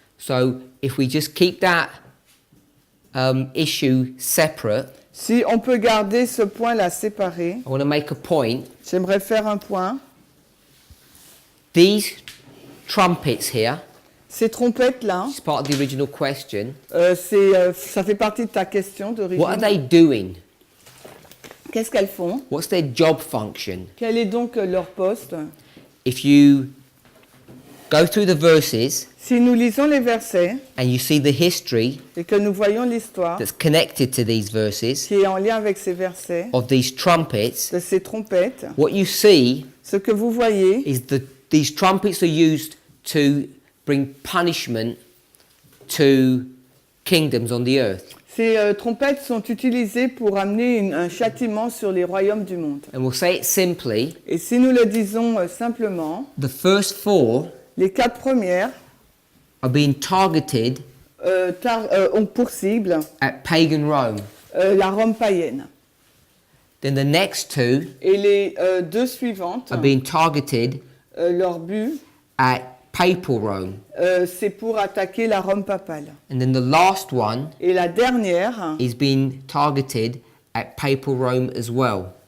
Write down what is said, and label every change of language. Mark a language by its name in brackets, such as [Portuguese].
[English] So, if we just keep that issue separate, [French] Si on peut garder ce point-là séparé, [English] I want to make a point. [French] j'aimerais faire un point. [English] These trumpets here, [French] Ces trompettes-là, [English] it's part of the original question. [French] ça fait partie de ta question [English] What are they [French] d'origine. [English] doing? [French] Qu'est-ce qu'elles font? [English] What's their job function? [French] Quel est donc leur poste? [English] If you go through the verses [French] Si nous lisons les versets [English] and you see the history [French] et que nous voyons l'histoire [English] that's connected to these verses [French] qui est en lien avec ces versets, [English] of these trumpets, [French] de ces trompettes, [English] what you see [French] ce que vous voyez, [English] is that these trumpets are used to bring punishment to kingdoms on the earth. [French] ces trompettes sont utilisées pour amener un châtiment sur les royaumes du monde. [English] And we'll say it simply, [French] Et si nous le disons simplement, [English] the first 4 [French] les 4 premières [English] are being targeted [French] ont pour cible [English] at pagan Rome. [French] la Rome païenne. [English] Then the next 2 [French] Et les 2 suivantes, [English] are being targeted [French] leur but, [English] at papal Rome. [French] c'est pour attaquer la Rome papale. [English] And then the last one [French] Et la dernière, [English] is being targeted at papal Rome as well.